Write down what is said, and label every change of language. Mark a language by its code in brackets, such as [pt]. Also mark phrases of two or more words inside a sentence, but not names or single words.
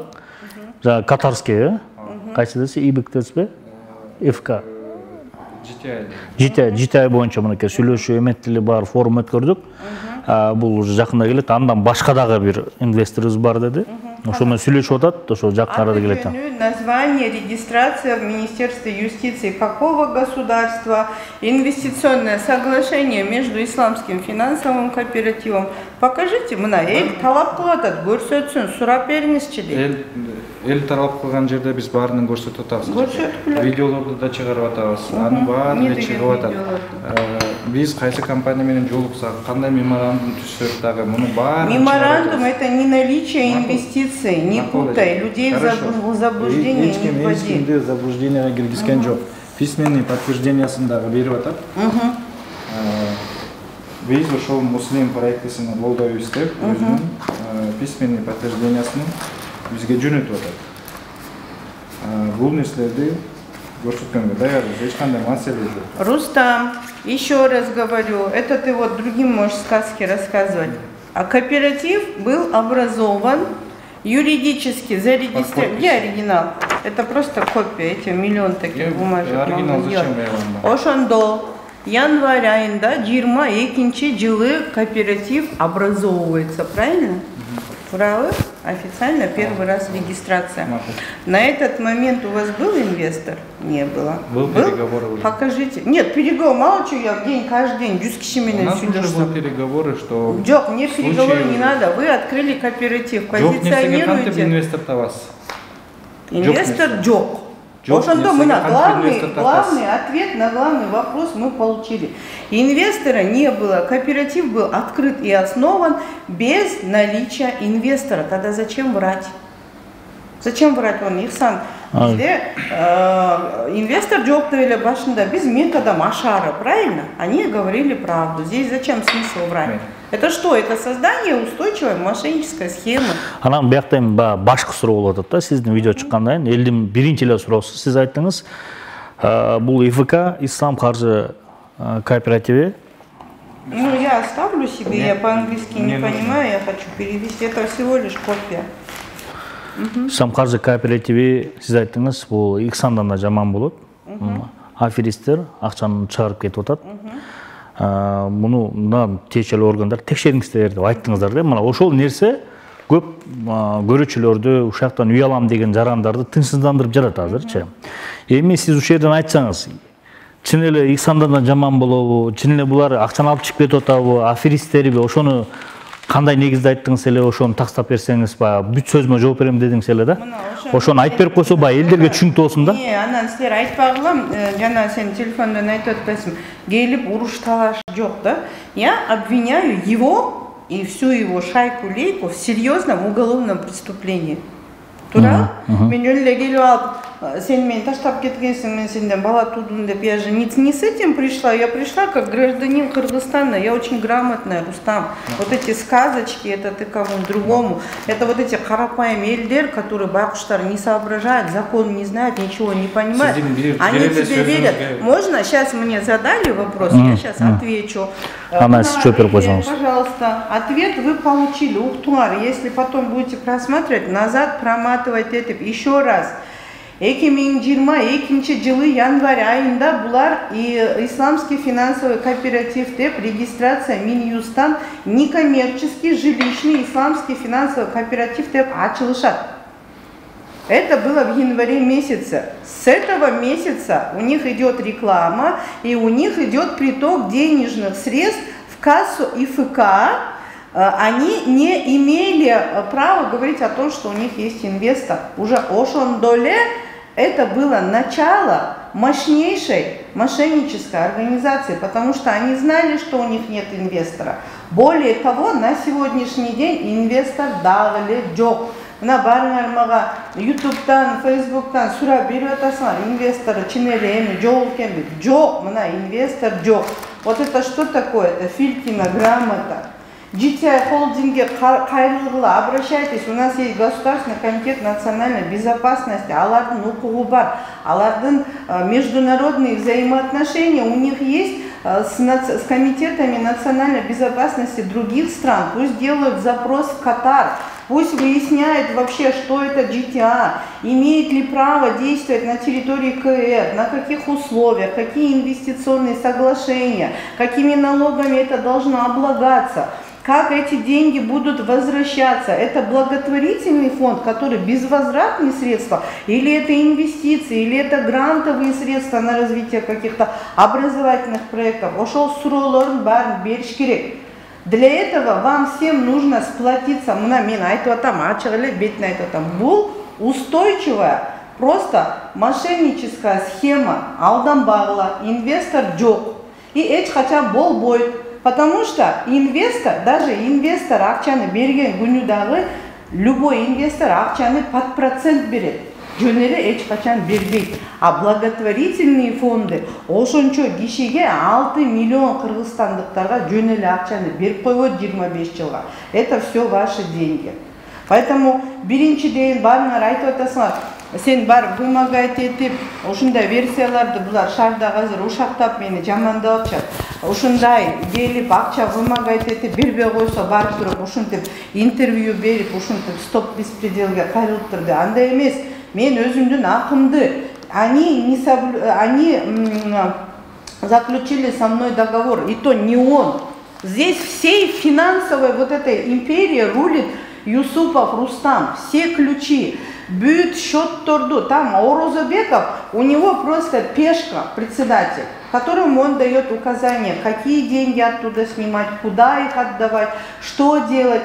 [ky] Жана Катарский, кайсы десе ИБК десизби? ФК. GTI боюнча мынакей сүйлөшүү эметтили бар, форум өткөрдүк. Бул уже жакында келет, андан башка дагы бир инвесторубуз бар деди. Ошо менен сүйлөшүп атат, ошо жакын арада келет. [ru] Название, регистрация в Министерстве юстиции какого государства, инвестиционное соглашение между исламским финансовым кооперативом. [ky] Покажите мына, эл талап кылып атат, көрсөтсүн, сурап бериңизчи дейт. Эл талап кылган жерде биз баарын көрсөтүп атабыз. Видеолорду да чыгарып атабыз. Анын баары эле чыгып атат. Биз кайсы компания менен жолуксак, кандай меморандум түзсөк дагы муну баарын. [ru] Меморандум это не наличие инвестиций, не путай, людей в заблуждение не вводи. [ky] Эч заблужденияга киргизген жок. [ru] Письменный подтверждениясын [ky] дагы берип атат. Биз ошол Муслим проектисин колдоо издеп, өзүнүн [ru] письменный подтверждениясын [ky] бизге жөнөтүп атат. Бул нерселерди көрсөткөнгө даярбыз, эч кандай маселе жок. [ru] Рустам, еще раз говорю, это ты вот другим можешь сказки рассказывать. А кооператив был образован, юридически зарегистрирован. Где оригинал? Это просто копия, эти миллион таких бумажек. Оригинал зачем я вам? [ky] Ошондо январь айында 22 жылы кооператив [ru] образовывается, правильно? Правы? Официально первый раз регистрация. На этот момент у вас был инвестор? Не было. Был переговоры уже. Покажите. Нет, переговоры, мало чего, я в день, каждый день, 100 [ky] киши менен. [ru] У нас уже были переговоры, что... Жок, мне переговоры не надо, вы открыли кооператив, позиционируете... инвестор-то вас? [ky] Инвестор Джок. Ошондо мына [ru] главный ответ на главный вопрос мы получили. Инвестора не было, кооператив был открыт и основан без наличия инвестора. Тогда зачем врать? Зачем врать? Он Ихсан, [ky] бизде инвестор жок деп эле башында биз [ru] методом ашары, правильно? Они говорили правду. Здесь зачем смысл врать? Это что? Это создание устойчивой мошеннической схемы. [ky] Анан биякта эми башкы суроо болуп атат да, сиздин видео чыккандан кийин элдин биринчи эле суроосу сиз айттыңыз, бул ИФК Ислам каржы кооперативи. [ru] Ну, я оставлю себе, я по-английски не понимаю, я хочу перевести. Это всего лишь копия. [ky] Ислам каржы кооперативи, сиз айттыңыз, бул Иксандан да жаман болот. Аферисттер акчаны чыгарып кетип атат. Муну тиешелүү органдар текшериңиздер деп айттыңыздар да. Мына ошол нерсе көп көрүүчүлөрдү ушактан үй алам деген жарандарды тынчсыздандырып жатат азырчы. Эми сиз ушул жерден айтсаңыз, чын эле Иксандан да жаман болобу, чын эле булар акчаны алып чыгып кетип атабы, аферисттерби, ошону кандай негизде айттыңыз эле, ошону тактап берсеңиз, бүт сөзүмө жооп берем дедиңиз эле да. Ошону айтып берип койсо, элдерге түшүнүктүү болсун да. Анан силер айтпагыла, жана сен телефондон айтып атпайсың, келип уруш талаш жок да. [ru] Я обвиняю его и всю его шайку-лейку в серьезном уголовном преступлении. [ky] Тура? Мен жөн эле келип алып, сен мени таштап кеткенсиң, мен сенден бала тудум деп, [ru] я же не с этим пришла, я пришла как гражданин Кыргызстана, я очень грамотная, Рустам. Вот эти сказочки, это ты кому-то другому, это вот эти [ky] карапайым элдер, [ru] которые байкуштар не соображают, закон не знают, ничего не понимают, они тебе верят. Можно? Сейчас мне задали вопрос, я сейчас отвечу. Пожалуйста, ответ вы получили, Ухтуар, если потом будете просматривать, назад проматывать это еще раз. [ky] 2022 жылы январь айында булар [ru] исламский финансовый кооператив [ky] деп регистрация Минюстан [ru] некоммерческий жилищный исламский финансовый кооператив [ky] деп ачылышат. [ru] Это было в январе месяце. С этого месяца у них идет реклама и у них идет приток денежных средств в кассу ИФК. Они не имели права говорить о том, что у них есть инвестор. Уже Ошондоле это было начало мощнейшей мошеннической организации, потому что они знали, что у них нет инвестора. Более того, на сегодняшний день инвестор [ky] дагы жок. Мына барыңар YouTube'дан, Facebook'tan сурап берип атасыңар, инвесторы чын эле эми жок экенби? Жок, мына инвестор жок. [ru] Вот это что такое? Это Филькина грамота. [ky] GTI холдинге кайрылгыла, [ru] обращайтесь, у нас есть Государственный комитет национальной безопасности, [ky] алардын укугу бар, алардын [ru] международные взаимоотношения у них есть с комитетами национальной безопасности других стран, пусть делают запрос в Катар, пусть выясняют вообще, что это GTA, имеет ли право действовать на территории КР, на каких условиях, какие инвестиционные соглашения, какими налогами это должно облагаться. Как эти деньги будут возвращаться? Это благотворительный фонд, который безвозвратные средства, или это инвестиции, или это грантовые средства на развитие каких-то образовательных проектов. [ky] Ошол суроолордун баарын бериш керек. [ru] Для этого вам всем нужно сплотиться. [ky] Мына мен айтып атам, ачык эле бетине айтып атам. Бул [ru] устойчивая, просто мошенническая схема. [ky] Алданбагыла, инвестор жок. И эч качан болбойт. [ru] Потому что инвестор, даже инвестор [ky] акчаны берген күнү дагы, [ru] любой инвестор [ky] акчаны [ru] под процент [ky] берет. Жөн эле эч качан бербейт. [ru] А благотворительные фонды [ky] ошончо кишиге 6 миллион кыргызстандыктарга жөн эле акчаны берип койгон 25 жылга. [ru] Это все ваши деньги. [ky] Поэтому биринчиден барыңар айтып атасыңар, сен бар вымогать этип, ушундай версияларды булар шаарда азыр ушактап мени жамандап атышат. Ушундай келип акча вымогать этип бербей койсо барып туруп ушинтип интервью берип ушинтип стоп беспределге кайрылып турду. Андай эмес. Мен өзүмдүн акымды, [ru] они заключили со мной договор, и то не он. Здесь всей финансовой вот этой империи рулит Юсупов Рустам, все ключи, бют, счет торду, там Орозобеков, у него просто пешка, председатель, которому он дает указания, какие деньги оттуда снимать, куда их отдавать, что делать.